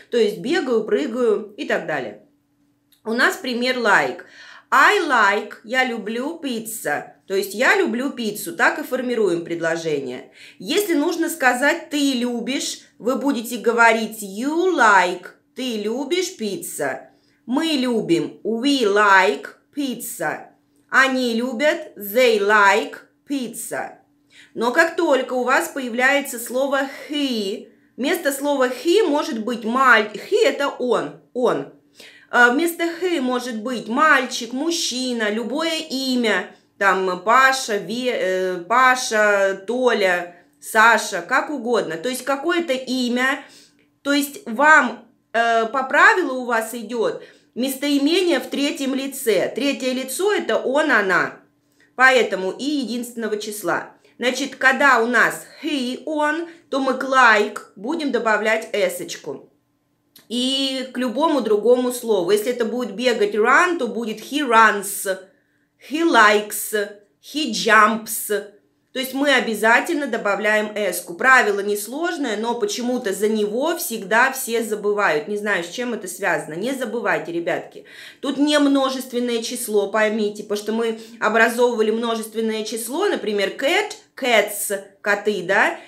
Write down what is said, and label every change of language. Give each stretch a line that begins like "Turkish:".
Russian: То есть бегаю, прыгаю и так далее. У нас пример like. I like, я люблю пицца. То есть я люблю пиццу. Так и формируем предложение. Если нужно сказать «ты любишь», вы будете говорить you like, ты любишь пицца.
English: Мы любим, we like pizza. Они любят, they like pizza.
Russian: Но как только у вас появляется слово he, вместо слова he может быть he – это он. Вместо he может быть мальчик, мужчина, любое имя, там Паша, Паша, Толя, Саша, как угодно. То есть какое-то имя, то есть вам по правилу у вас идет местоимение в третьем лице. Третье лицо – это он, она, поэтому и единственного числа. Значит, когда у нас he, он, то мы к like будем добавлять s-очку. И к любому другому слову. Если это будет бегать run, то будет he runs, he likes, he jumps. То есть мы обязательно добавляем s-ку. Правило несложное, но почему-то за него всегда все забывают. Не знаю, с чем это связано. Не забывайте, ребятки. Тут не множественное число, поймите, потому что мы образовывали множественное число, например, cat, cats, коты, да?